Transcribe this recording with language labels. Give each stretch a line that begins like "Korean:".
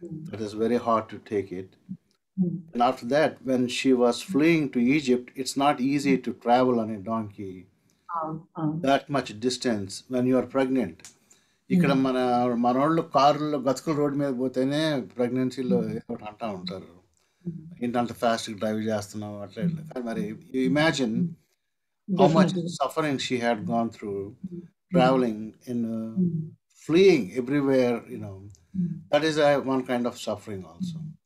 English: That is very hard to take it. And after that, when she was fleeing to Egypt, it's not easy to travel on a donkey that much distance when you are pregnant.
Telugu: ఇక్కడ మనోళ్ళు కారులో గతుకుల road మీద పోతేనే ప్రెగ్నెన్సీలో అంటా ఉంటారు, ఏంటంత
English: fast drive
Telugu: చేస్తున్నావు అట్లా ఇట్లా. మరి
English: Imagine how much suffering she had gone through traveling and fleeing everywhere, that is one kind of suffering also.